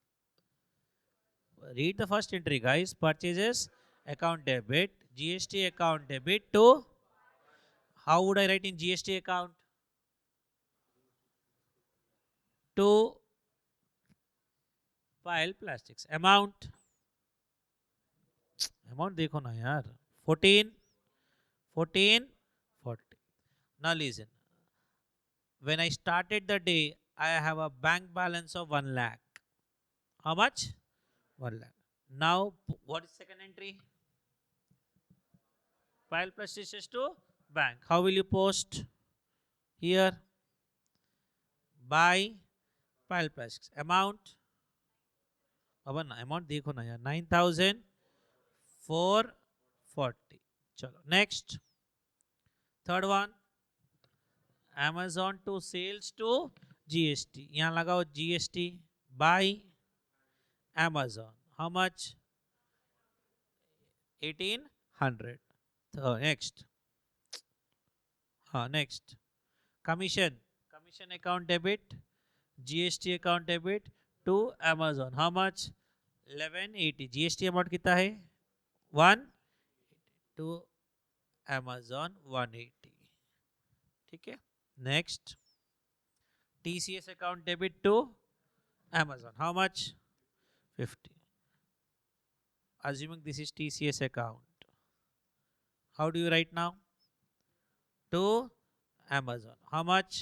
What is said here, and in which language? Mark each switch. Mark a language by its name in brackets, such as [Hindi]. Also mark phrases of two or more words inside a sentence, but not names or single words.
[English] Read the first entry, guys. Purchases account debit, GST account debit to, how would I write in GST account? To pile plastics. [Hindi] Amount देखो ना यार. [English] 14, 14, 40. Now listen. When I started the day, I have a bank balance of 1 lakh. How much? 1 lakh. Now, what is second entry? Pile plastics to bank. How will you post? Here, buy pile plastics. Amount. [Hindi] अब ना amount देखो ना यार. 9,440. [English] चलो next. Third one. Amazon to sales to GST. [Hindi] यहाँ लगाओ GST. [English] Buy Amazon. How much? 1,800. Next. Next. Commission. Commission account debit. GST account debit to Amazon. How much? 1180. GST amount [Hindi] कितना है? [English] 1 to Amazon 180. [Hindi] ठीक है. [English] Next. TCS account debit to Amazon. How much? 50. Assuming this is TCS account. How do you write now? To Amazon. How much?